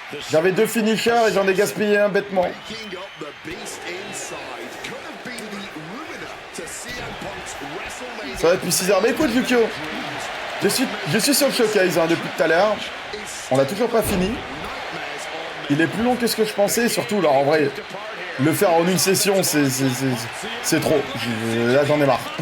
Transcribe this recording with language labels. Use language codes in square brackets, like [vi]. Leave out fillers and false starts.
[fr] J'avais 2 finishers et j'en ai gaspillé un bêtement. [en] Waking up the beast inside could have been the ruiner to CM Punk's WrestleMania. [fr] Ça va depuis 6 heures. Mais écoute, Yukio, je suis sur le showcase hein, depuis tout à l'heure. On l'a toujours pas fini. Il est plus long que ce que je pensais, surtout là en vrai. Le faire en une session, c'est trop. Là, j'en ai marre.